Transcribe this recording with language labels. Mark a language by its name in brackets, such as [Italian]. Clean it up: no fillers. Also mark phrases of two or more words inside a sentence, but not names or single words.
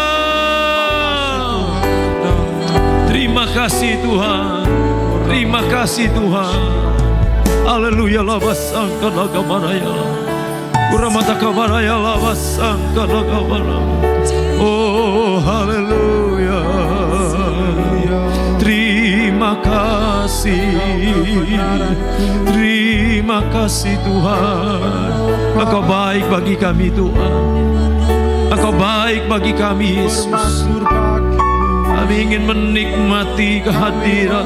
[Indonesian] Terima kasih Tuhan. Terima kasih Tuhan. Haleluya. Labasangka lagamaraya. Uramata kabaraya labasangka lagamaraya. Oh haleluya. Terima kasih. Terima kasih Tuhan. Engkau baik bagi kami Tuhan. Engkau baik bagi kami Yesus. Kami ingin menikmati kehadiran.